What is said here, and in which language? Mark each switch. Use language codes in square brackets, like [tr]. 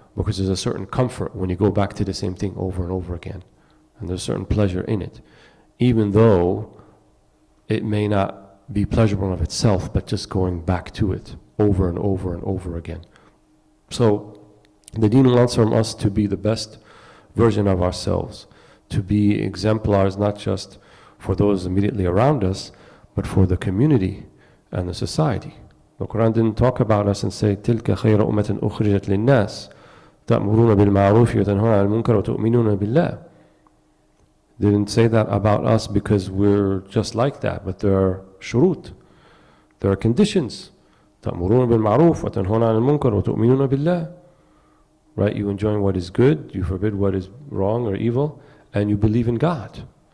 [en] Because there's a certain comfort when you go back to the same thing over and over again, and there's a certain pleasure in it, even though it may not be pleasurable of itself, but just going back to it over and over and over again. So the deen wants from us to be the best version of ourselves, to be exemplars not just for those immediately around us, but for the community and the society. The Quran didn't talk about us and say, [ar] تِلْكَ خَيْرَ أُمَّةٍ أُخْرِجَتْ لِلنَّاسِ تَأْمُرُونَ بِالْمَعْرُوفِ وَتَنْهَوْنَ عَنِ الْمُنكَرِ وَتُؤْمِنُونَ بِاللَّهِ. [en] Didn't say that about us because we're just like that, but there are shurut, there are conditions. [ar] تَأْمُرُونَ بِالْمَعْرُوفِ وَتَنْهَوْنَ عَنِ الْمُنكَرِ وَتُؤْمِنُونَ بِاللَّهِ. Right? [en] You enjoy what is good, you forbid what is wrong or evil, and you believe in God.